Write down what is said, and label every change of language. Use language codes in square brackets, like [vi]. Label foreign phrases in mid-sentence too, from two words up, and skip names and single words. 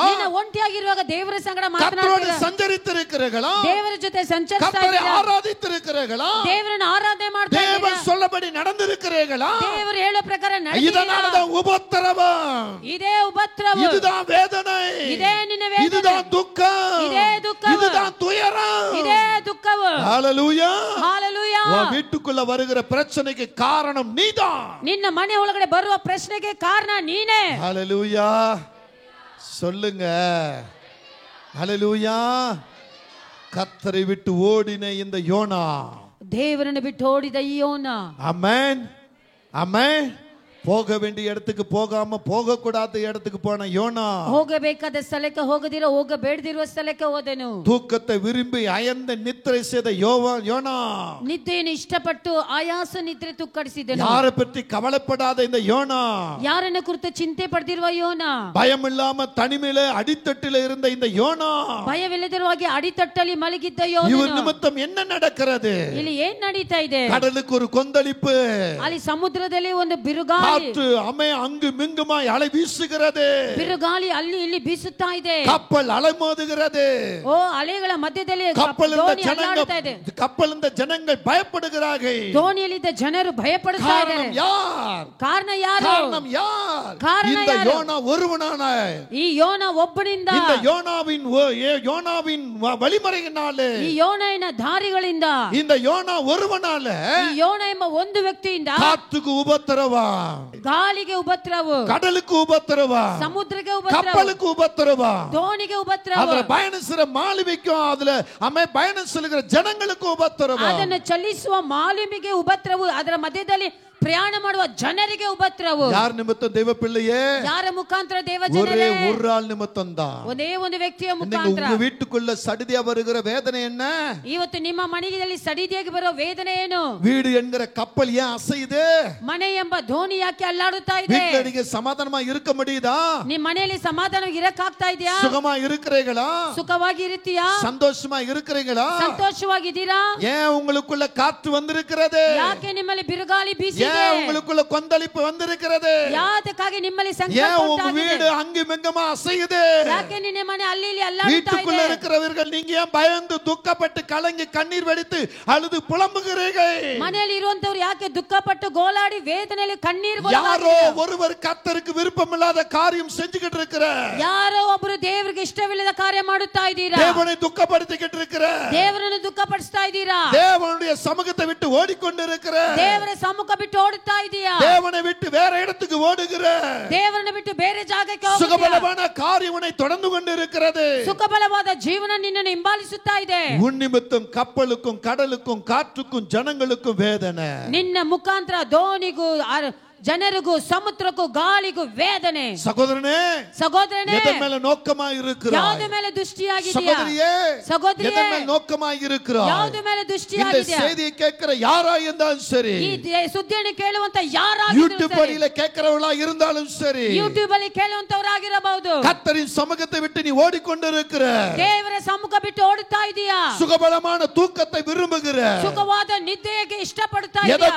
[kn] ನಿನ್ನ ಒಂಟಿಯಾಗಿರುವಾಗ ದೇವರ ಸಂಗಡ [ta] கர்த்தரோடு [kn] ಮಾತನಾಡ್ತೀರಾ. [ta] சஞ்சரித்திருக்கிறீர்களா? [kn] ದೇವರ ಜೊತೆ ಸಂಚರಿಸ್ತಾ [ta] கர்த்தரை [kn] ಇದ್ದೀರಾ. [ta] ஆராதித்திருக்கிறீர்களா? [kn] ದೇವರನ್ನು ಆರಾಧನೆ ಮಾಡ್ತಾ [ta] தேவன் [kn] ಇದ್ದೀರಾ. [ta] சொல்லபடி நடந்திருக்கிறீர்களா? [kn] ದೇವರು ಹೇಳೋ ಪ್ರಕಾರ ನಡೆದಿದ್ದೀರಾ. [ta] இதனாலதான் உபத்திரவம், [kn] ಇದೇ ಉಪದ್ರವ, [ta] இதுதான் வேதனை, [kn] ಇದೇ ನಿನ್ನ ವೇದನೆ, [ta] இதுதான் துக்கம், [kn] ಇದೇ ದುಃಖವು, [ta] இதுதான் துயரம். [kn] ಇದೇ ದುಃಖವು. [ta] ஹalleluya. [kn] ಹಾಲೆಲೂಯಾ. [ta] உன் வீட்டுக்குள்ள வருகிற பிரச்சனைக்கு காரணம் நீதான். [kn] ನಿನ್ನ ಮನೆ ಒಳಗಡೆ ಬರುವ ಪ್ರಶ್ನೆಗೆ ಕಾರಣ ನೀನೇ. [ta] ஹalleluya சொல்லுங்க. ஹalleluya. கர்த்தரை விட்டு ஓடின இந்த யோனா, [kn] ದೇವರನ್ನು ಬಿಟ್ಟು ಓಡಿದ ಈ ಯೋನ, [ta] ஆமென் ஆமென், போக வேண்டிய இடத்துக்கு போகாம போக கூடாத இடத்துக்கு போன யோனா, [kn] ಹೋಗಬೇಕಾದ ಸ್ಥಳಕ್ಕೆ ಹೋಗದಿರೋ ಹೋಗಬೇಡದಿರುವ ಸ್ಥಳಕ್ಕೆ ಹೋದನು. [ta] தூக்கத்தை விரும்பி அயர்ந்த நித்திரை செய்த யோனா, [kn] ನಿದ್ದೆಯನ್ನು ಇಷ್ಟಪಟ್ಟು ಆಯಾಸ ನಿದ್ರೆ ತುಕ್ಕಡಿಸಿದನು. [ta] யாரை பற்றி கவலைப்படாத இந்த யோனா, [kn] ಯಾರನ್ನ ಕುರಿತು ಚಿಂತೆ ಪಡೆದಿರುವ ಯೋನ, [ta] பயம் இல்லாம தனிமையில அடித்தட்டில இருந்த இந்த யோனா, [kn] ಭಯವಿಲ್ಲದಿರುವಾಗಿ ಅಡಿತಟ್ಟಲ್ಲಿ ಮಲಗಿದ್ದ [ta] இவர் [kn] ಯೋನ. [ta] நிமித்தம் என்ன நடக்கிறது? [kn] ಇಲ್ಲಿ ಏನ್ ನಡೀತಾ ಇದೆ? [ta] கடலுக்கு ஒரு கொந்தளிப்பு, [kn] ಅಲ್ಲಿ ಸಮುದ್ರದಲ್ಲಿ ಒಂದು ಬಿರುಗಾಳಿ, [ta] காற்று அங்கு மிங்குமாய் அலை வீசுகிறது, [kn] ಬಿರುಗಾಳಿ ಅಲ್ಲಿ ಇಲ್ಲಿ ಬೀಸುತ್ತಾ ಇದೆ. [ta] கப்பல் அலைமோதுகிறது, [kn] ಓ ಅಲೆಗಳ ಮಧ್ಯದಲ್ಲಿ [ta] கப்பல் [kn] ದೋಣಿ ಅಲ್ಲಾಡುತ್ತಾ ಇದೆ. [ta] கப்பல் இந்த ஜனங்கள் பயப்படுகிறார்கள். [kn] ದೋಣಿಯಲ್ಲಿದ್ದ ಜನರು ಭಯಪಡುತ್ತಾ [ta] காரணம் [kn] ಇದ್ದಾರೆ. [ta] யார்? [kn] ಕಾರಣ ಯಾರು? [ta] காரணம் யார்? காரணம் இந்த யாரு? யோனா ஒருவனான, [kn] ಈ ಯೋನ ಒಬ್ಬನಿಂದ, [ta] இந்த யோனாவின் வழிமுறையினாலே, [kn] ಈ ಯೋನನ ದಾರಿಗಳಿಂದ, [ta] இந்த யோனா ஒருவனால [kn] ಈ ಯೋನ ಎಂಬ ಒಂದು ವ್ಯಕ್ತಿಯಿಂದ [ta] காத்துக்கு உபத்திரவா, [kn] ಗಾಳಿಗೆ ಉಪದ್ರವ, [ta] கடலுக்கு உபத்திரவா, [kn] ಸಮುದ್ರಕ್ಕೆ ಉಪದ್ರವ, [ta] கப்பலுக்கு உபத்திரவா, [kn] ದೋಣಿಗೆ ಉಪದ್ರವ, [ta] அதுல பயணம் செய்ற மாலுமிக்கும் அதுல பயணம் செல்கிற ஜனங்களுக்கு உபத்திரவா, [kn] ಅದನ್ನು ಚಲಿಸುವ ಮಾಲುಮಿಗೆ ಉಪದ್ರವ, ಅದರ ಮಧ್ಯದಲ್ಲಿ ಪ್ರಯಾಣ ಮಾಡುವ ಜನರಿಗೆ ಉಪದ್ರವ. [ta] யார் நிமித்தம் தெய்வ பிள்ளையே? [kn] ಯಾರ ಮುಖಾಂತರ ದೇವ [ta] ஒரே [kn] ಜನರೇ? [ta] ஒரு ஆள் நிமித்தம் தான். [kn] ಒಂದೇ ಒಂದು ವ್ಯಕ್ತಿಯ [ta] இன்னைக்கு [kn] ಮುಖಾಂತರ. [ta] உங்க வீட்டுக்குள்ள சடிதியா வருகிற வேதனை என்ன? [kn] ಇವತ್ತು ನಿಮ್ಮ ಮನೆಯಲ್ಲಿ ಸಡಿದಿಯಾಗಿ ಬರೋ ವೇದನೆ ಏನು? [ta] வீடு என்கிற கப்பல் ஏன் அசையுது? [kn] ಮನೆ ಎಂಬ ದೋಣಿ ಯಾಕೆ ಅಲ್ಲಾಡುತ್ತಾ ಇದೆ? [ta] வீட்டுல நீங்க சமாதானமா இருக்க முடியுதா? [kn] ನಿಮ್ಮ ಮನೆಯಲ್ಲಿ ಸಮಾಧಾನವಾಗಿ ಇರಕ್ಕಾಗ್ತಾ ಇದೆಯಾ? [ta] சுகமா இருக்கிறீங்களா? [kn] ಸುಖವಾಗಿ ಇರ್ತೀಯಾ? [ta] சந்தோஷமா இருக்கிறீங்களா? [kn] ಸಂತೋಷವಾಗಿದ್ದೀರಾ? [ta] ஏன் உங்களுக்குள்ள காற்று வந்திருக்கிறது? [kn] ಯಾಕೆ ನಿಮ್ಮಲ್ಲಿ ಬಿರುಗಾಳಿ ಬೀಸಿ ಬಂದಿದೆ? [ta] ஏன் உங்களுக்குள்ள கொந்தளிப்பு வந்திருக்கிறது? [kn] ಯಾತಕ್ಕಾಗಿ ನಿಮ್ಮಲ್ಲಿ [ta] ஏன் [kn] ಸಂಕಲ್ಪ [ta] உங்க [kn] ಉಂಟಾಗಿದೆ? [ta] வீடு அங்குமிங்குமா அசையுது? [kn] ಯಾಕೆ ನಿನ್ನ ಮನೆ ಅಲ್ಲಿ ಇಲ್ಲಿ ಅಲ್ಲಾಡುತ್ತಾ [ta] வீட்டுக்குள்ள [kn] ಇದೆ? [ta] இருக்கிறவர்கள் நீங்க ஏன் பயந்து துக்கப்பட்டு கலங்கி கண்ணீர் வடித்து அழுது புலம்புகிறீர்கள்? [kn] ಮನೆಯಲ್ಲಿ ಇರುವಂತವರು ಯಾಕೆ ದುಃಖಪಟ್ಟು ಗೋಲಾಡಿ ವೇದನೆಯಲ್ಲಿ ಕಣ್ಣೀರು [ta] யாரோ ஒருவர் கர்த்தருக்கு விருப்பமில்லாத காரியம் செஞ்சுக்கிட்டு இருக்கிற, [kn] ಯಾರೋ ಒಬ್ಬರು ದೇವರಿಗೆ ಇಷ್ಟವಿಲ್ಲದ ಕಾರ್ಯ ಮಾಡುತ್ತಾ ಇದ್ದೀರಾ? [ta] தேவனை துக்கப்படுத்திக்கிட்டு இருக்கிற, [kn] ದೇವರನ್ನು ದುಃಖಪಡಿಸ್ತಾ ಇದ್ದೀರಾ? [ta] தேவனுடைய சமூகத்தை விட்டு ஓடிக்கொண்டிருக்கிற, [kn] ದೇವರ ಸಮ್ಮುಖ ಬಿಟ್ಟು ಓಡುತ್ತಾ ಇದೀಯಾ? [ta] தேவனை விட்டு வேற இடத்துக்கு ஓடுகிற, [kn] ದೇವರನ್ನು ಬಿಟ್ಟು ಬೇರೆ ಜಾಗಕ್ಕೆ ಹೋಗುತ್ತೀಯಾ? [ta] சுகபலமான காரியம் உன்னை தொடர்ந்து கொண்டிருக்கிறது. [kn] ಸುಖಬಲವಾದ ಜೀವನ ನಿನ್ನನ್ನು ಹಿಂಬಾಲಿಸುತ್ತಾ ಇದೆ. [ta] உன் நிமித்தம் கப்பலுக்கும் கடலுக்கும் காற்றுக்கும் ஜனங்களுக்கும் வேதனை. [kn] ನಿನ್ನ ಮುಖಾಂತರ ದೋಣಿಗೂ ಜನರಿಗೂ ಸಮುದ್ರಕ್ಕೂ ಗಾಳಿಗೂ ವೇದನೆ. [ta] சகோதரனே, [kn] ಸಹೋದರನೇ, [ta] எதன் மேல நோக்கமாய் இருக்கிறாய்? [kn] ಯಾವ್ದು ಮೇಲೆ ದೃಷ್ಟಿಯಾಗಿದೆಯಾ? [ta] சகோதரியே, சகோதரியே, எதன் மேல நோக்கமாய் இருக்கிறாய்? [kn] ಯಾವ್ದು ಮೇಲೆ [ta] இந்த [kn] ದೃಷ್ಟಿಯಾಗಿದೆಯಾ? [ta] செய்தியை கேட்கிற யாரா இருந்தாலும் சரி, [kn] ಈ ಸುದ್ದಿಯನ್ನು ಕೇಳುವಂತ ಯಾರಾಗಿದ್ರೂ [ta] யூடியூப் [kn] ಸರಿ, [ta] வழியில கேட்கிறவளா இருந்தாலும் சரி, [kn] ಯೂಟ್ಯೂಬ್ ಅಲ್ಲಿ ಕೇಳುವಂತವರಾಗಿರಬಹುದು, [ta] கர்த்தரின் சமூகத்தை விட்டு நீ ஓடிக்கொண்டிருக்கிற, [kn] ದೇವರ ಸಮ್ಮುಖ ಬಿಟ್ಟು ಓಡುತ್ತಾ ಇದೀಯಾ? [ta] சுகபலமான தூக்கத்தை விரும்புகிற, [kn] ಸುಖವಾದ ನಿದ್ದೆಗೆ ಇಷ್ಟಪಡುತ್ತಾ [ta] எதை [kn] ಇದೀಯಾ?